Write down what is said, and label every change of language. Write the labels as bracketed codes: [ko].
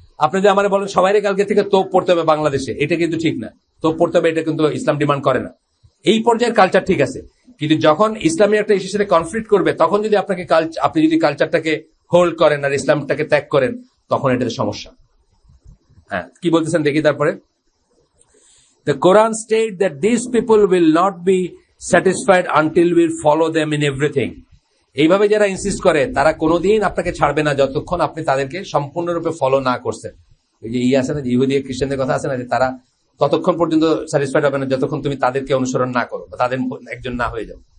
[bn] আপনি যে আমার বলেন সবাই কালকে থেকে তোপ পড়তে হবে বাংলাদেশে, এটা কিন্তু ঠিক না। তোপ পড়তে হবে এটা কিন্তু ইসলাম ডিমান্ড করে না। এই পর্যায়ের কালচার ঠিক আছে, কিন্তু যখন ইসলামী একটা ইস্যুর সাথে কনফ্লিক্ট করবে, তখন যদি আপনি যদি কালচারটাকে হোল্ড করেন আর ইসলামটাকে ত্যাগ করেন, তখন এটাতে সমস্যা। হ্যাঁ, কি বলতেছেন দেখি তারপরে। [en] The Quran states that these people will not be satisfied until we follow them in everything. [bn] এইভাবে যারা ইনসিস্ট করে, তারা কোনোদিন আপনাকে ছাড়বে না যতক্ষণ আপনি তাদেরকে সম্পূর্ণরূপে ফলো না করছেন। এই যে আছে না, ইহুদি খ্রিস্টানদের কথা আছে না, যে তারা ততক্ষণ পর্যন্ত স্যাটিসফাইড হবে না যতক্ষণ তুমি তাদেরকে অনুসরণ না করো বা তাদের একজন না হয়ে যাও।